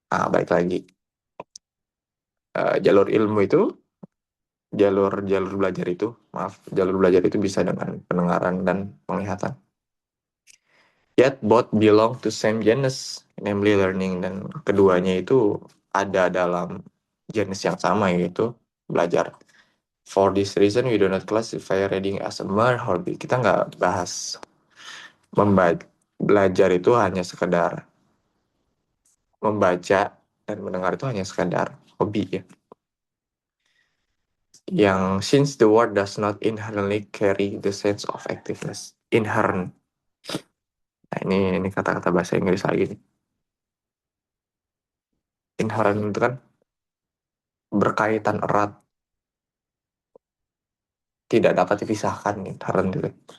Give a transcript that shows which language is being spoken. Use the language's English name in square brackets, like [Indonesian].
[Indonesian] Baik lagi. Jalur ilmu itu, jalur belajar itu bisa dengan pendengaran dan penglihatan. [English] Yet both belong to same genus, namely learning, [Indonesian] dan keduanya itu ada dalam jenis yang sama, yaitu belajar. [English] For this reason, we do not classify reading as a mere hobby. [Indonesian] Kita nggak bahas belajar itu hanya sekedar membaca dan mendengar itu hanya sekadar hobi ya. Yang [English] since the word does not inherently carry the sense of activeness. Inherent. [Indonesian] Nah, ini kata-kata bahasa Inggris lagi nih. Inherent itu kan berkaitan erat, tidak dapat dipisahkan inherent itu.